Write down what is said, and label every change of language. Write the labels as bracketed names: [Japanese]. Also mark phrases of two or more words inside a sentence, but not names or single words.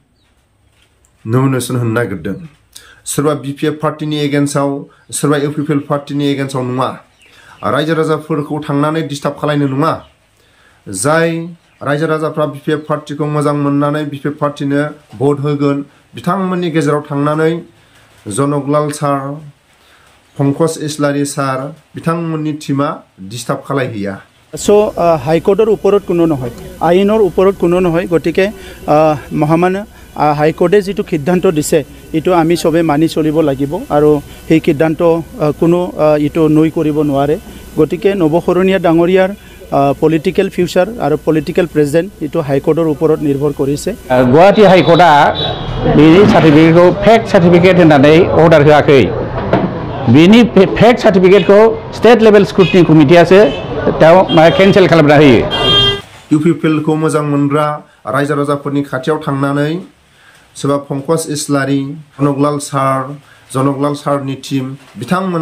[Bodo] नमिनेशन होनो नागिरदों सोरबा BPF पार्टीनि एगेन्स्टआव सोरबा UPPL पार्टीनि एगेन्स्टआव नङा रायजो राजाफोरखौ थांनानै डिस्टार्ब खालायनो नङा जाय रायजो राजाफ्रा BPF पार्टीखौ मोजां मोननानै BPF पार्टीनो भोट होगोन बिथांमोननि गेजेराव थांनानै जनकलाल सार पंकज इस्लारी सार बिथांमोननि टीमा डिस्टार्ब खालायहैया [Assamese] ছ' হাইকোৰ্টৰ ওপৰত কোনো নহয় আইনৰ ওপৰত কোনো নহয় গতিকে মহামান্য হাইকোর্টে যেটো সিদ্ধান্ত দিছে এটো আমি সবে মানি চলিব লাগিব আৰু সেই সিদ্ধান্ত কোনো ইটো নই কৰিব নোৱাৰে গতিকে নবসৰণীয়া ডাঙৰীয়াৰ [English] political future [Assamese] আৰু [English] political present [Assamese] এটো হাইকোর্টৰ ওপৰত নিৰ্ভৰ কৰিছে [Bodo] গুৱাহাটী হাইকোর্টआ बिनि सार्टिफिकेटखौ [English] fake certificate [Bodo] होननानै अर्डार होआखै बिनि फेक सार्टिफिकेटखौ [English] state level scrutiny [Bodo] कमिटियासो केन्सेल खालामना होयो UPPL खौ मोजां मोनग्रा रायजो राजाफोरनि खाथियाव थांनानै सोरबा पंकज इस्लारी जनकलाल सारनि टीम बिथांमोना